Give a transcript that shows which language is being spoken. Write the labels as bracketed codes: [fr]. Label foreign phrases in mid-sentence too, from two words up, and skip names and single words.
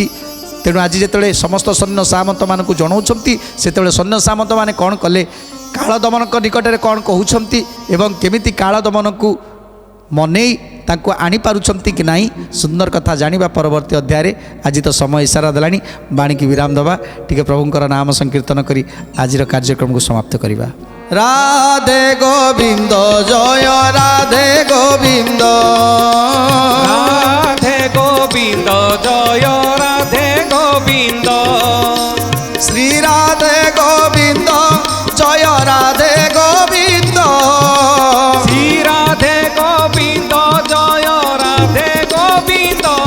[or] ତେଣୁ ଆଜି ଯେତେବେଳେ ସମସ୍ତ ସୈନ୍ୟ ସାମନ୍ତମାନଙ୍କୁ ଜଣାଉଛନ୍ତି ସେତେବେଳେ ସୈନ୍ୟ ସାମନ୍ତମାନେ କ'ଣ କଲେ, କାଳ ଦମନଙ୍କ ନିକଟରେ କ'ଣ କହୁଛନ୍ତି ଏବଂ କେମିତି କାଳ ଦମନକୁ ମନେଇ ତାଙ୍କୁ ଆଣିପାରୁଛନ୍ତି କି ନାହିଁ, ସୁନ୍ଦର କଥା ଜାଣିବା ପରବର୍ତ୍ତୀ ଅଧ୍ୟାୟରେ। ଆଜି ତ ସମୟ ଇସାରା ଦେଲାଣି, ବାଣୀକି ବିରାମ ଦେବା, ଟିକେ ପ୍ରଭୁଙ୍କର ନାମ ସଂକୀର୍ତ୍ତନ କରି ଆଜିର କାର୍ଯ୍ୟକ୍ରମକୁ ସମାପ୍ତ କରିବା। ରାଧେ ଗୋବିନ୍ଦ ଜୟ ରାଧେ ଗୋବିନ୍ଦ, রাধে গোবিন্দ জয় রাধে গোবিন্দ, শ্রী রাধে গোবিন্দ জয় রাধে গোবিন্দ, শ্রী রাধে গোবিন্দ জয় রাধে গোবিন্দ,